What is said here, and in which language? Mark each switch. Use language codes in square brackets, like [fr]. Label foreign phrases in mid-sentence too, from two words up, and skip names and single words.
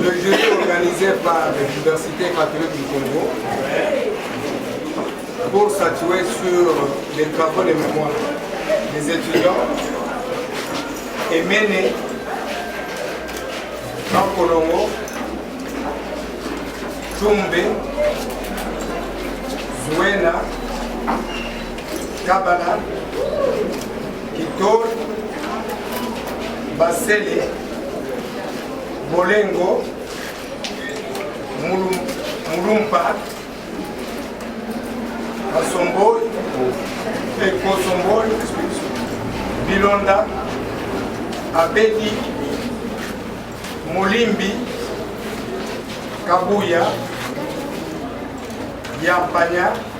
[fr] atelier organisé par l'Université catholique du Congo pour statuer sur les travaux de mémoire des étudiants est mené par Kolongo, Tumbe, Zuena, Kabala, Kitol, Basele, Bolengo, Mulumpa, Asombol, Ekosombol, Bilonda, Abedi, Molimbi, Kabuya, Yampanya,